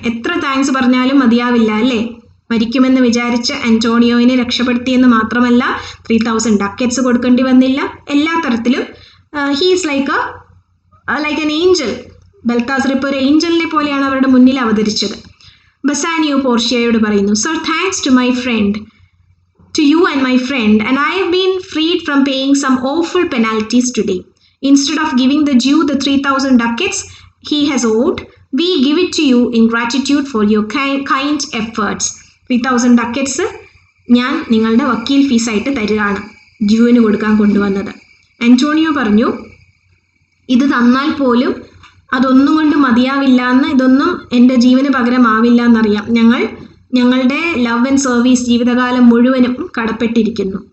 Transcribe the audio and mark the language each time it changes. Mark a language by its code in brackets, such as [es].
[ml] എത്ര താങ്ക്സ് പറഞ്ഞാലും മതിയാവില്ല അല്ലേ? മരിക്കുമെന്ന് വിചാരിച്ച് അന്റോണിയോയിനെ രക്ഷപ്പെടുത്തിയെന്ന് മാത്രമല്ല, 3000 ഡക്കറ്റ്സ് കൊടുക്കേണ്ടി വന്നില്ല. എല്ലാ തരത്തിലും [en] He's like an angel. [ml] Balthazar ഇപ്പോൾ ഒരു ഏഞ്ചലിനെ പോലെയാണ് അവരുടെ മുന്നിൽ അവതരിച്ചത്. ബസാനിയോ പോർഷ്യയോട് പറയുന്നു, [en] Sir, thanks to my friend, to you and my friend, and I have been freed from paying some awful penalties today. Instead of giving the Jew the 3000 ducats he has owed, we give it to you in gratitude for your kind efforts. [ml] 3000 ducats ഞാൻ നിങ്ങളുടെ വക്കീൽ ഫീസായിട്ട് തരികയാണ്, ജൂവിന് കൊടുക്കാൻ കൊണ്ടുവന്നത്. Antonio പറഞ്ഞു, ഇത് തന്നാൽ പോലും അതൊന്നും കൊണ്ട് മതിയാവില്ല എന്ന്, ഇതൊന്നും എൻ്റെ ജീവന് പകരമാവില്ല എന്നറിയാം. ഞങ്ങളുടെ ലവ് ആൻഡ് സർവീസ് ജീവിതകാലം മുഴുവനും കടപ്പെട്ടിരിക്കുന്നു.